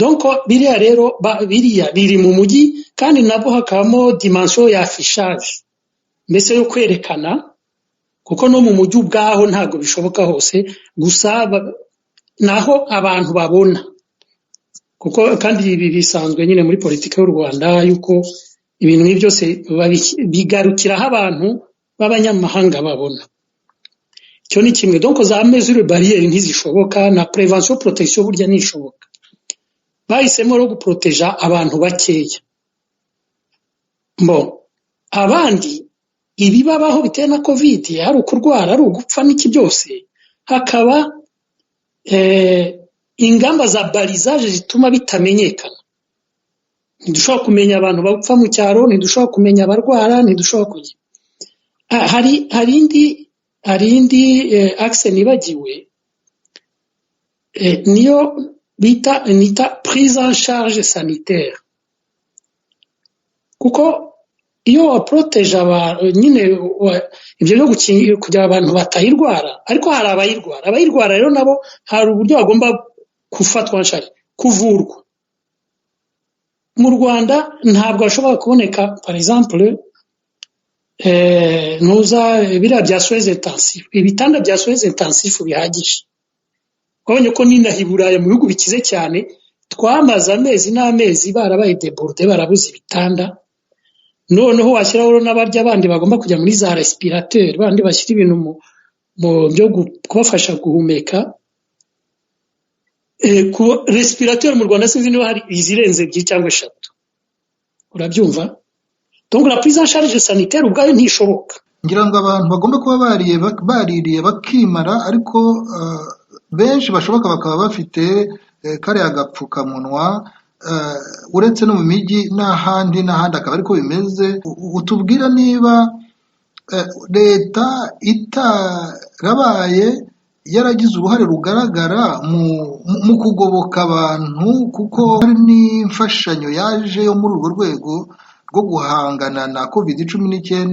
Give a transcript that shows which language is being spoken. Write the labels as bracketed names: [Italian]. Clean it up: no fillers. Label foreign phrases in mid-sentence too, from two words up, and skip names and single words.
[Kinyarwanda] donc biriya rero biriya biri mu mujyi kandi nabo hakabamo dimension ya affichage mbese yo kwerekana kuko no mu mujyi ubwaho ntabwo bishoboka hose gusa naho abantu babona kuko kandi ibi bisanzwe nyine muri politiki y'u Rwanda yuko ibintu nk'ibi byose bigarukiraho abantu b'abanyamahanga babona. Icyo ni kimwe. Donc za [French] mesure barrière [Kinyarwanda] ntizishoboka na [French] prevention protection [Kinyarwanda] burya nishoboka. Bahisemo no guproteja abantu bakeya. Abandi ibibabaho bitewe na covid hari ukurwara ari ugupfa n'iki byose hakaba ingamba za balisage zituma bitamenyekana. Ntidushobora kumenya abantu bapfa mu cyaro, ntidushobora kumenya abarwara, ntidushobora kujya. Hari indi axe nibagiwe niyo nita [French] prise en charge sanitaire. [Kinyarwanda] Kuko iyo waproteje nyine ibyo byo gukingira kugira abantu batayirwara, ariko hari abayirwara rero nabo hari uburyo bagomba gufatwa nshari kuvurwa. Mu Rwanda ntabwo ashobora kuboneka [French] par exemple [Kinyarwanda] biriya bya [French] soins intensifs, [Kinyarwanda] ibitanda bya [French] soins intensifs [Kinyarwanda] bihagije. Kubonye ko n'inaha i Burayi mu bihugu bikize cyane twamaze amezi n'amezi barabaye débordé barabuze ibitanda. Noneho washyiraho n'abarya abandi bagomba kujya muri za respirateur bandi bashyira ibintu mu byo kubafasha guhumeka. Ku respirateur mu Rwanda sinzi niba hari izirenze 2 cyangwa 3. Urabyumva? [French] Donc la prise en charge sanitaire [Kinyarwanda] ubwayo ntishoboka. Ngira ngo abantu bagomba kuba baririye bakimara ariko benshi bashoboka bakaba bafite kare agapfukamunwa uretse no mu mijyi n'ahandi akaba ariko bimeze. Utubwira niba leta itarabaye yaragize uruhare rugaragara mu kugoboka abantu kuko hari n'imfashanyo yaje yo muri urwo rwego rwo guhangana na COVID-19.